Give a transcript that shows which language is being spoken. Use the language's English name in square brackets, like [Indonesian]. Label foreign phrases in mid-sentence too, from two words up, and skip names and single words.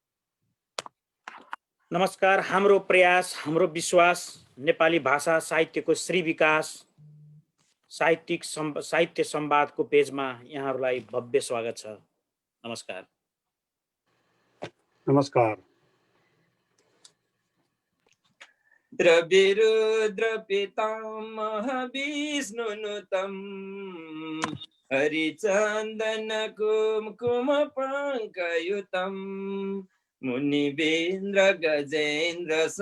[Nepali] नमस्कार। हाम्रो प्रयास, हाम्रो विश्वास नेपाली भाषा साहित्यको श्री विकास साहित्य संवादको पेजमा यहाँहरूलाई भव्य स्वागत छ। नमस्कार। नमस्कार। [Sanskrit] द्रविरुद्र पितामह विष्णुनुतम् हरिचन्दन कुमकुम पङ्कयुतम् मुनिवेन्द्र गजेन्द्र